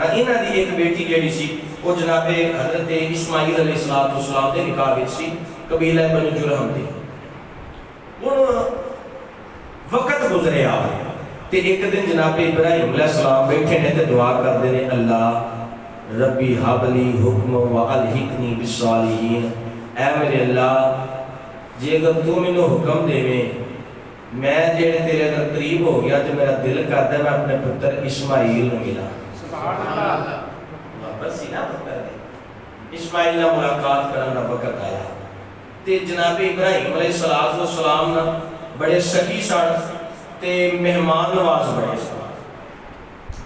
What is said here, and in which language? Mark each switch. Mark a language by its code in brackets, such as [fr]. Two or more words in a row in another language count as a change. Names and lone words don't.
[pa] ਇਹਨਾਂ ਦੀ ਇੱਕ ਬੇਟੀ ਜਿਹੜੀ ਸੀ ਉਹ ਜਨਾਬੇ ਹਜ਼ਰਤ ਇਸਮਾਈਲ अलैहिस्सलाम ਦੇ ਨਿਕਾਹ ਵਿੱਚ ਸੀ, ਕਬੀਲਾ ਬਨੂ ਜੁਰਹਮ ਦੀ। ਹੁਣ ਵਕਤ ਗੁਜ਼ਰਿਆ ਤੇ ਇੱਕ ਦਿਨ ਜਨਾਬੇ ਇਬਰਾਹੀਮ अलैहिस्सलाम ਬੈਠੇ ਨੇ ਤੇ ਦੁਆ ਕਰਦੇ ਨੇ, ਅੱਲਾਹ [ar] رب هب لي حكما وألحقني بالصالحين. [pa] ਐ ਮੇਰੇ ਅੱਲਾਹ ਜੇ ਅਗਰ ਤੂੰ ਮੈਨੂੰ ਹੁਕਮ ਦੇਵੇ ਮੈਂ ਜਿਹੜੇ ਤੇਰੇ ਅਗਰ ਕਰੀਬ ਹੋ ਗਿਆ ਤੋ ਮੇਰਾ ਦਿਲ ਕਰਦਾ ਮੈਂ ਅਪਣੇ ਪੁੱਤਰ ਇਸਮਾਈਲ ਨੂੰ ਮਿਲਾਂ। [ar] سبحان الله. [pa] ਬਸ ਹੀ ਨਾ ਪੁੱਤਰ ਨੇ ਇਸਮਾਈਲ ਨਾਲ ਮੁਲਾਕਾਤ ਕਰਨ ਦਾ ਵਕਤ ਆਇਆ ਤੇ ਜਨਾਬ ਇਬਰਾਹੀਮ ਅਲੈਹਿੱਸਲਾਮ ਨਾ ਬੜੇ ਸਖੀ ਸਨ ਤੇ ਮਹਿਮਾਨ ਨਵਾਜ਼ ਬੜੇ ਸਨ।